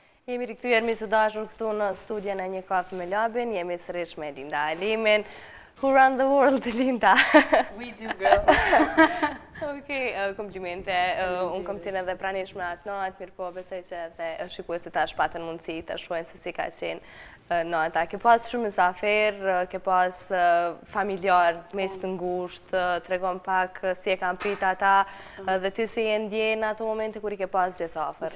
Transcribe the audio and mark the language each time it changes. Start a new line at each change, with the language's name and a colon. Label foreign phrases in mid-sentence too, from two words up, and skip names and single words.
Albanian: Jemi rikthyer mi së dashur këtu në studion e Një Kafe me Labin, jemi sërish me Linda Alimin.
English: Who run the world, Linda? We do, girl.
Albanian: Okej, komplimente. Unë kom qenë edhe pranishme atë natë, mirë po besoj që edhe shikuesit tash patën mundësi të shohin se si ka qenë nata. Ke pas shumë mysafir, ke pas familjar, mes të ngushtë, tregon pak si e kanë prit ata dhe ti si e ndjen në ato momente kur i ke pas gjithë afër.